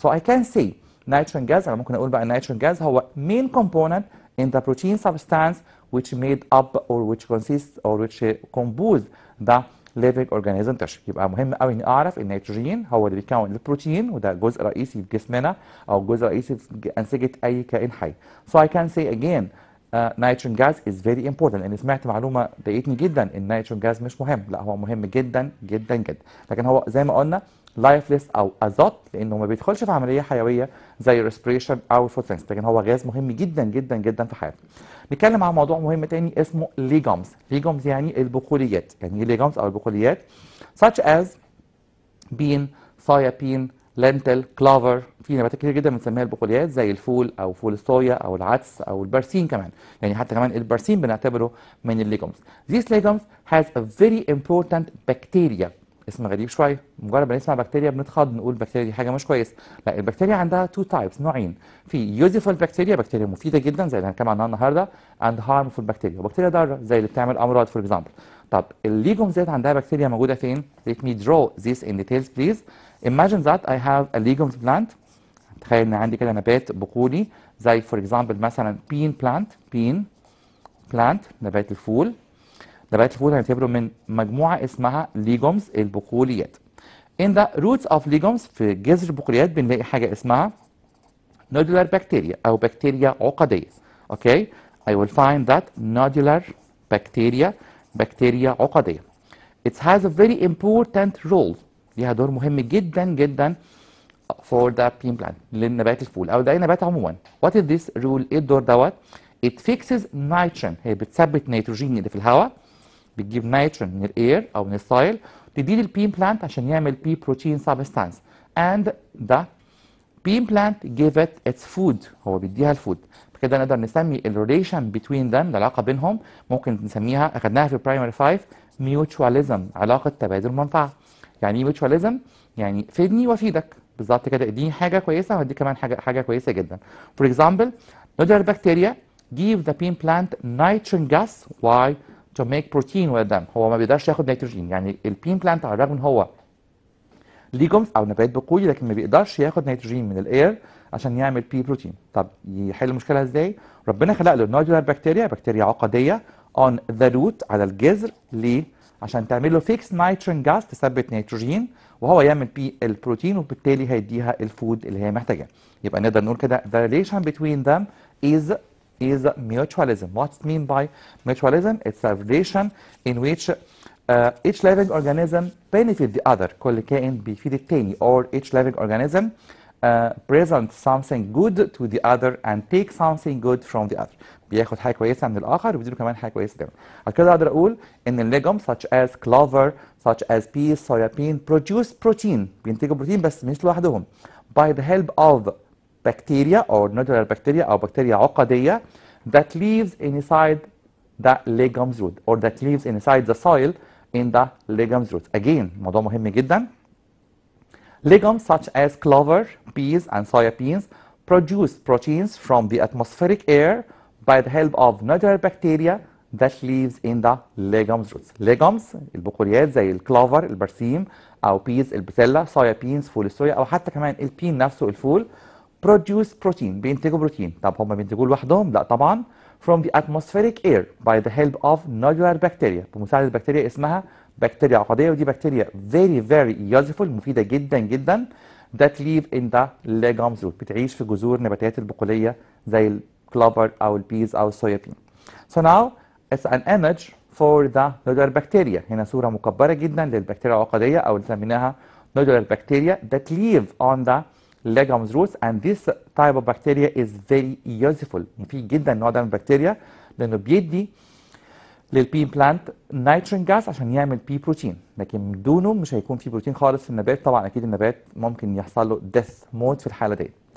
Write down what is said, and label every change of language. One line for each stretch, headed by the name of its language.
English: So I can say nitrogen gas،
Arabic: أنا ممكن أقول بقى
English: nitrogen gas هو main component in the protein substance which made up or which consists or which compose the living organism tissue.
Arabic: يبقى مهم قوي اني اعرف النيتروجين هو اللي بيكون البروتين، وده جزء رئيسي في جسمنا او جزء رئيسي في انسجه اي كائن حي.
English: So I can say again nitrogen gas is very important.
Arabic: لان سمعت معلومه ضايقتني جدا ان النيتروجين جاز مش مهم، لا هو مهم جدا جدا جدا، لكن هو زي ما قلنا لايفلس او ازوت لانه ما بيدخلش في عمليه حيويه زي ريسبريشن او فوتوسينثيسيس، لكن هو غاز مهم جدا جدا جدا في حياتنا. نتكلم عن موضوع مهم تاني اسمه ليجومز. ليجومز يعني البقوليات. يعني ايه ليجومز او البقوليات؟
English: such as bean،
Arabic: صويا بين،
English: lentil, clover.
Arabic: في نباتات كتير جدا بنسميها البقوليات زي الفول او فول الصويا او العدس او البرسيم كمان، يعني حتى كمان البرسيم بنعتبره من الليجومز.
English: These legumes has a very important bacteria.
Arabic: اسم غريب شويه، مجرد ما نسمع بكتيريا بنتخض نقول البكتيريا دي حاجه مش كويسه. لا، البكتيريا عندها تو تايبس، نوعين. في يوزفول بكتيريا، بكتيريا مفيده جدا زي اللي هنتكلم عنها النهارده، اند هارمفول بكتيريا، وبكتيريا ضاره زي اللي بتعمل امراض فور اكزامبل. طب الليجومز ديت عندها بكتيريا موجوده فين؟
English: Let me draw this in details please. Imagine that I have a legumes plant.
Arabic: تخيل ان عندي كده نبات بقولي زي فور اكزامبل مثلا بين بلانت، نبات الفول. نبات الفول هنعتبره من مجموعه اسمها ليجومز، البقوليات.
English: In the roots of legumes،
Arabic: في جذر البقوليات بنلاقي حاجه اسمها nodular bacteria او بكتيريا عقديه.
English: Okay, I will find that nodular bacteria، بكتيريا عقديه. It has a very important role،
Arabic: ليها دور مهم جدا جدا
English: for the bean plant،
Arabic: للنبات الفول او لاي نبات عموما.
English: What is this rule؟
Arabic: ايه الدور دوت؟
English: It fixes nitrogen،
Arabic: هي بتثبت نيتروجين اللي في الهواء، بتجيب نيتروجين من الاير او من السايل تديه للبين بلانت عشان يعمل بي بروتين سبستانس.
English: and the bean plant give it its food،
Arabic: هو بيديها الفود. بكده نقدر نسمي الريليشن
English: between them،
Arabic: العلاقه بينهم ممكن نسميها، اخدناها في برايمري 5، mutualism، علاقه تبادل منفعه. يعني ايه mutualism؟ يعني فيدني وافيدك، بالظبط كده، اديني حاجه كويسه وهديك كمان حاجه كويسه جدا.
English: For example nodular bacteria give the bean plant nitrogen gas. Why؟ to make protein with them.
Arabic: هو ما بيقدرش ياخد نيتروجين، يعني البين بلانت على الرغم ان هو ليجومز او نبات بقولي لكن ما بيقدرش ياخد نيتروجين من الاير عشان يعمل بي بروتين. طب يحل المشكله ازاي؟ ربنا خلق له نودولار بكتيريا، بكتيريا عقديه on the root، على الجذر. ليه؟ عشان تعمل له فيكس نيتروجين جاز، تثبت نيتروجين وهو يعمل بي البروتين، وبالتالي هيديها الفود اللي هي محتاجاه. يبقى نقدر نقول كده
English: the relation between them is mutualism. What's mean by mutualism? It's a relation in which each living organism benefit the other.
Arabic: كل كائن بيفيد التاني،
English: or each living organism present something good to the other and take something good from the other.
Arabic: بياخد حاجه كويسه من الاخر وبيديله كمان حاجه كويسه كمان. على كده اقدر اقول ان الليجوم
English: such as clover such as peas soya bean produce protein،
Arabic: بينتجوا بروتين بس مش لوحدهم.
English: by the help of bacteria or nodular bacteria او بكتيريا عقديه that lives inside the legumes root or that lives inside the soil in the legumes root.
Arabic: Again موضوع مهم جدا.
English: Legumes such as clover, peas and soya beans produce proteins from the atmospheric air by the help of nodular bacteria that lives in the legumes roots.
Arabic: Legumes البقوليات زي الكلوفر البرسيم او بيز البسله، صويا بينز فول الصويا، او حتى كمان البين نفسه الفول
English: produce protein،
Arabic: بينتجوا بروتين. طب هم بينتجوه لوحدهم؟ لا طبعا.
English: from the atmospheric air by the help of nodular bacteria،
Arabic: بمساعدة بكتيريا اسمها بكتيريا عقدية، ودي بكتيريا very useful، مفيدة جدا جدا،
English: that live in the legumes root،
Arabic: بتعيش في جذور نباتات البقولية زي الكلوفر أو البيز أو الصويا بين.
English: So now it's an image for the nodular bacteria.
Arabic: هنا صورة مكبرة جدا للبكتيريا العقدية أو اللي سميناها
English: nodular bacteria that live on the legumes roots, and this type of bacteria is very useful.
Arabic: مفيد جدا النوع ده من البكتيريا لانه بيدي للبين بلانت نيتروجين جاز عشان يعمل بي بروتين، لكن بدونه مش هيكون في بروتين خالص في النبات. طبعا اكيد النبات ممكن يحصل له death موت في الحاله دي.